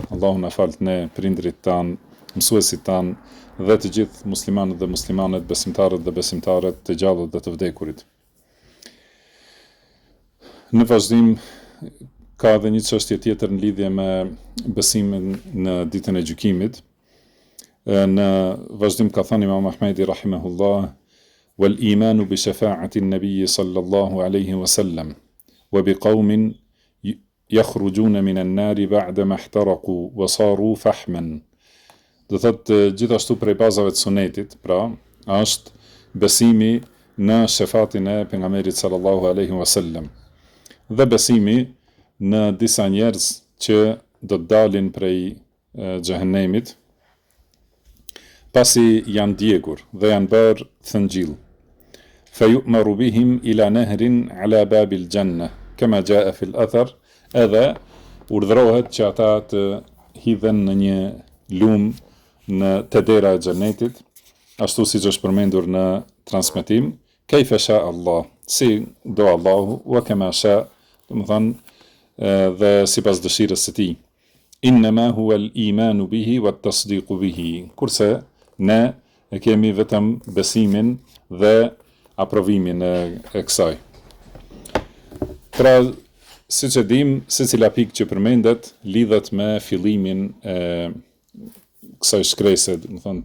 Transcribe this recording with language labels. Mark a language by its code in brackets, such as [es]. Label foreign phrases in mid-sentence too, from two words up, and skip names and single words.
[sq] Allahu na falt ne, prindrit tan, mësuesit tan dhe të gjithë muslimanët dhe muslimanet, besimtarët dhe besimtaret, të gjallët dhe të vdekurit. Në vazhdim, ka edhe një çështje tjetër në lidhje me besimin në ditën e gjykimit. Në vazhdim ka thënë Imam Ahmedi rahimahullah: [ar] "والإيمان بشفاعة النبي صلى الله عليه وسلم وبقوم يخرجون من النار بعد ما احترقوا وصاروا فحما." [sq] Do thotë gjithashtu prej bazave të sunetit, pra, është besimi në shefatin e pejgamberit [ar] صلى الله عليه وسلم [sq] dhe besimi në disa njerëz që do të dalin prej xhehenemit pasi janë djegur dhe janë bërë thëngjill. [ar] فيؤمر بهم إلى نهر على باب الجنة كما جاء في الأثر, [sq] edhe urdhërohet që ata të hidhen në një lumë në të dera e xhenetit, ashtu siç është përmendur në transmetim, [ar] كيف شاء الله, [sq] si do Allahu, [ar] وكما شاء, [sq] do të thonë dhe sipas dëshirës së tij. [ar] إنما هو الإيمان به والتصديق به. [sq] Kurse ne e kemi vetëm besimin dhe aprovimin e kësaj. Pra, siç e dim, secila pikë që përmendet lidhet me fillimin e kësaj shkrese, do thonë